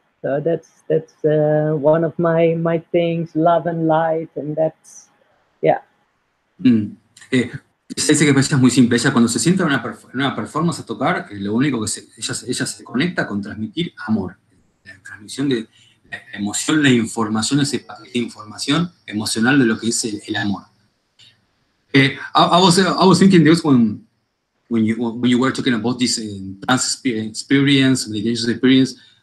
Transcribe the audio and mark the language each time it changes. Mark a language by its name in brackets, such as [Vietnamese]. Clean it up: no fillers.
[English] So that's one of my things, love and light, and that's [Spanish] Dice que ella es muy simple. Ella cuando se sienta en una performance a tocar, lo único que ella se conecta con transmitir amor, la transmisión de la emoción, la información, ese paquete de información emocional de lo que es el amor. [English] I was thinking this when you were talking about this trance experience, meditation experience.